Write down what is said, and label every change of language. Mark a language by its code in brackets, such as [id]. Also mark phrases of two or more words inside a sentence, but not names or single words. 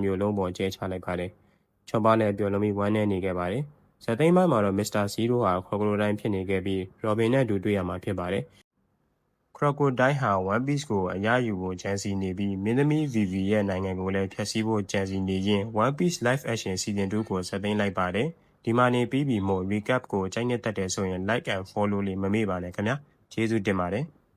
[my] မျိုးလုံးပေါ်ကျဲချလိုက်ပါတယ်။ချောပါလည်းပျော်လွန်ပြီးဝမ်းနည်းနေခဲ့ပါတယ်။ဇက်သိမ်းပိုင်းမှာတော့မစ္စတာဇီရိုဟာခရိုကိုဒိုင်းဖြစ်နေခဲ့ပြီးရော်ဘင်နဲ့အတူတွေ့ရမှာဖြစ်ပါတယ်။ခရိုကိုဒိုင်းဟာ One Piece ကိုအရယူဖို့ကြံစီနေပြီးမင်းသမီး VV ရဲ့နိုင်ငံကိုလည်းဖျက်ဆီးဖို့ကြံစီနေရင် One Piece Live Action Season 2 ကိုဆက်သိမ်းလိုက်ပါတယ်။ဒီမှာနေပြီးပြီမို့ recap ကိုကြိုက်နေတတ်တယ်ဆိုရင် [en] like and follow [my] လေးမမေ့ပါနဲ့ခင်ဗျာကျေးဇူးတင်ပါတယ်